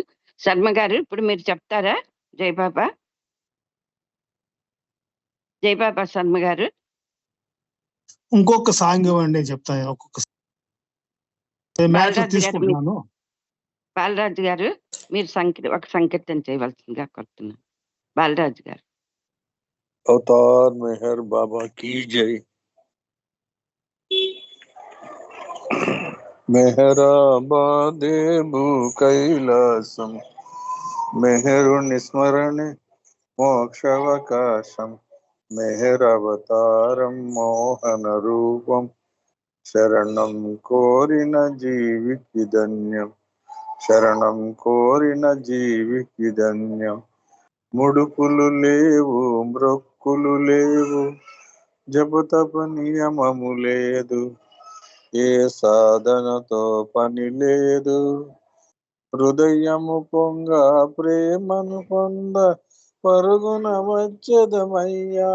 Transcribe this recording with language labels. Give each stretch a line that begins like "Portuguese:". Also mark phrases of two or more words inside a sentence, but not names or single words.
Telugu: శర్మ గారు ఇప్పుడు మీరు చెప్తారా? జై బాబా. జై బాబా శర్మ గారు. ఇంకొక సాంగ్ ఇవ్వండి చెప్తాను. ఒక్కొక్క మ్యాటర్ బాలరాజు గారు తీసుకుంటున్నాను. బాలరాజు గారు మీరు ఒక సంకీర్తన చేయవలసిందిగా కోరుతున్నాను. బాలరాజు గారు.
Hindi: अवतार मेहर बाबा की जय।
Telugu: మెహరాబాదే భూ కైలాసము మెహరుని స్మరణ మోక్షవకాశము మెహరావతారము మోహన రూపము శరణం కోరిన జీవికి ధన్యము శరణం కోరిన జీవికి ధన్యము ముడుపులు లేవు మ్రొక్కులు లేవు జపతప నియమము లేదు ఏ సాధనతో పని లేదు హృదయము పొంగ ప్రేమను పొంద పరుగున వచ్చదమయ్యా.